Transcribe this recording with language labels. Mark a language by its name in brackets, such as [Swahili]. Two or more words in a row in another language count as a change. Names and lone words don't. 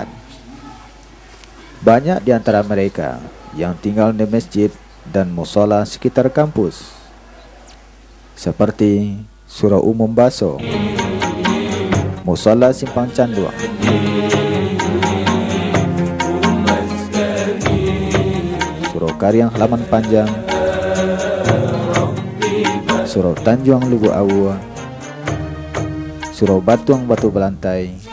[Indonesian] Banyak di antara mereka yang tinggal di masjid dan musola sekitar kampus, seperti Surau Umum Baso, Musola Simpang Canduang, Surau Karyang Halaman Panjang, Surau Tanjuang Lubu Awu, Surau Batuang Batu Belantai,